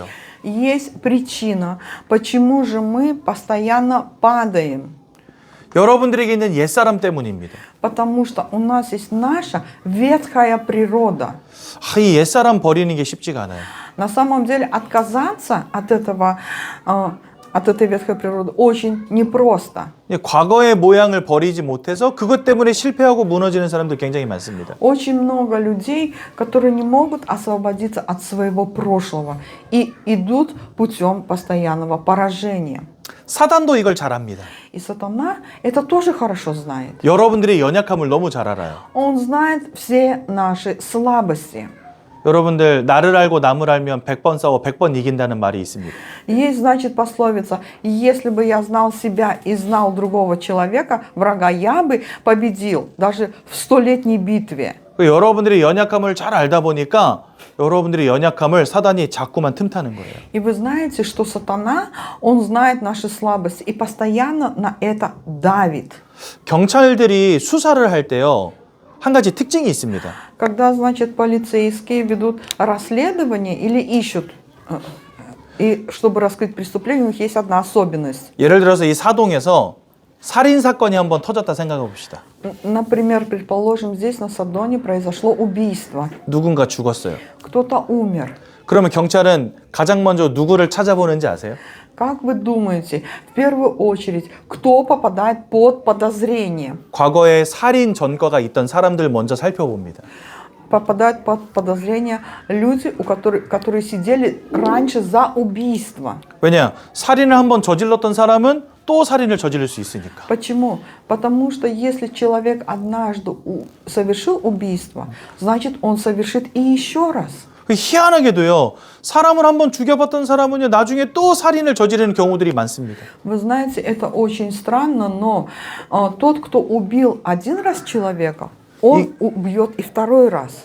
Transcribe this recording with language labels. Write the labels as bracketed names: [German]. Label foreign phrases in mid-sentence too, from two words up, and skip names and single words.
[Russian] Есть причина, почему же мы постоянно падаем. [Korean] 여러분들에게 있는 옛사람 때문입니다. [Russian] Потому что у нас есть наша ветхая природа. [Korean] 이 옛사람 버리는 게 쉽지가 않아요. [Russian] На самом деле отказаться от этого от этой ветхой природы очень непросто. [Korean] 과거의 모양을 버리지 못해서 그것 때문에 실패하고 무너지는 사람들 굉장히 많습니다. [Russian] Очень много людей, которые не могут освободиться от своего прошлого и идут путем постоянного поражения. [Korean] 사단도 이걸 잘 압니다. [Russian] И сатана это тоже хорошо знает. [Korean] 여러분들의 연약함을 너무 잘 알아요. [Russian] Он знает все наши слабости. [Korean] 여러분들 나를 알고 남을 알면 100번 싸워 100번 이긴다는 말이 있습니다. [Russian] Есть, значит, пословица: если бы я знал себя и знал другого человека, врага, я бы победил даже в 100-летней битве. [Korean] 여러분들의 연약함을 잘 알다 보니까 여러분들의 연약함을 사단이 자꾸만 틈타는 거예요. [Russian] И вы знаете, что сатана, он знает наши слабости и постоянно на это давит. [Korean] 경찰들이 수사를 할 때요, 한 가지 특징이 있습니다. [Russian] Когда, значит, полицейские ведут расследование или ищут, и чтобы раскрыть преступление, у них есть одна особенность. [Korean] 예를 들어서 이 사동에서 살인 사건이 한번 터졌다 생각해 봅시다. [Russian] Например, предположим, здесь на Содоне произошло убийство. [Korean] 누군가 죽었어요. [Russian] Кто-то умер. [Korean] 그러면 경찰은 가장 먼저 누구를 찾아보는지 아세요? [Russian] Как вы думаете, в первую очередь, кто попадает под подозрение? [Korean] 과거에 살인 전과가 있던 사람들 먼저 살펴봅니다. [Russian] Попадают под подозрение люди, которые сидели раньше за убийство. [Korean] 왜냐? 살인을 한번 저질렀던 사람은 또 살인을 저지를 수 있으니까. [Russian] Почему? Потому что если человек однажды совершил убийство, значит, он совершит и еще раз. [Korean] 희한하게도요, 사람을 한번 죽여봤던 사람은요, 나중에 또 살인을 저지르는 경우들이 많습니다. [Russian] Вы знаете, это очень странно, но тот, кто убил один раз человека, он убьет и второй раз.